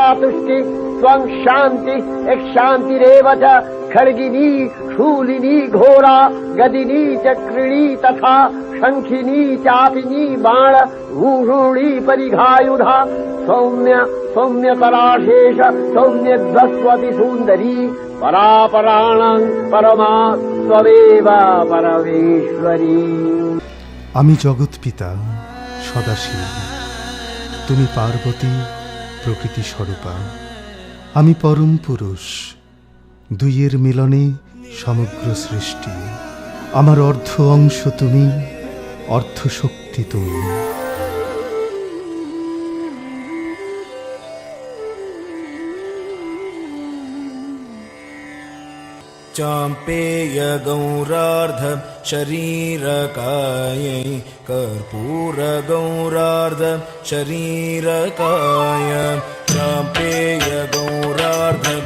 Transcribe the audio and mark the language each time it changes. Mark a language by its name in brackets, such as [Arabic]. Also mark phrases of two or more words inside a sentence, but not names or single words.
[Sanskrit] तुष्टि त्वं शान्ति एक शान्तिरेव च खड्गिनी शूलिनी घोरा गदिनी चक्रिणी तथा शंखिनी चापिनी बाण भूषुणी परिघायुधा सौम्य सौम्यतराशेष सौम्यध्वस्वति सुन्दरी परापराणां परमा त्वमेव परमेश्वरी। [Bangla] আমি জগৎ পিতা সদাশিব, তুমি পার্বতী প্রকৃতি স্বরূপা। আমি পরম পুরুষ, দুইয়ের মিলনে সমগ্র সৃষ্টি। আমার অর্ধ অংশ তুমি, অর্ধ শক্তি তুমি। [Sanskrit] चाम्पेय गौरार्ध शरीरकायै कर्पूर गौरार्ध शरीरकाय चाम्पेय गौरार्ध